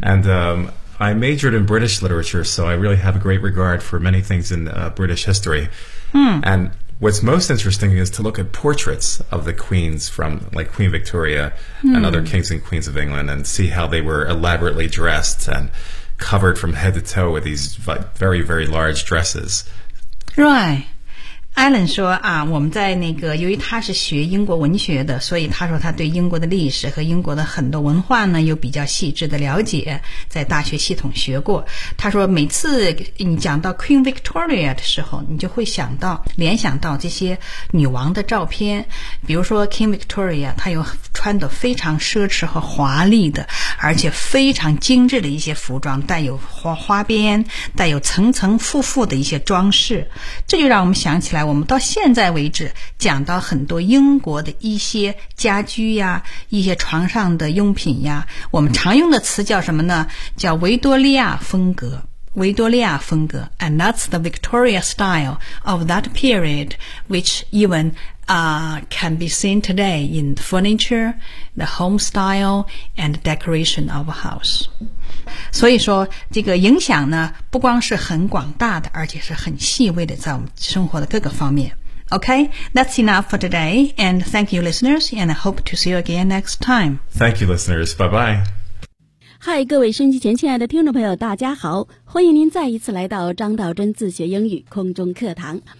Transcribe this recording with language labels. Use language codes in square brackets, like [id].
[en] And I majored in British literature, so I really have a great regard for many things in British history. Mm. And what's most interesting is to look at portraits of the queens from, like, Queen Victoria mm. and other kings and queens of England and see how they were elaborately dressed and... covered from head to toe with these very, very large dresses. Right. [zh] Alan 说啊，我们在那个，由于他是学英国文学的，所以他说他对英国的历史和英国的很多文化呢，有比较细致的了解，在大学系统学过。他说每次你讲到 Queen Victoria 的时候，你就会想到，联想到这些女王的照片，比如说 King Victoria， 她有穿得非常奢侈和华丽的，而且非常精致的一些服装，带有 花边，带有层层复复的一些装饰。这就让我们想起来，我们到现在为止讲到很多英国的一些家居呀，一些床上的用品呀，我们常用的词叫什么呢？叫维多利亚风格。维多利亚风格 [en] And that's the Victoria style of that period, which evencan be seen today in furniture, the home style, and decoration of a house. [zh] 所以说这个影响呢不光是很广大的，而且是很细微的，在我们生活的各个方面。 [en] Okay, that's enough for today, and thank you listeners, and I hope to see you again next time. Thank you listeners, bye bye. [zh] Hi, 各位收音机前亲爱的听众朋友大家好，欢迎您再一次来到张道真自学英语空中课堂。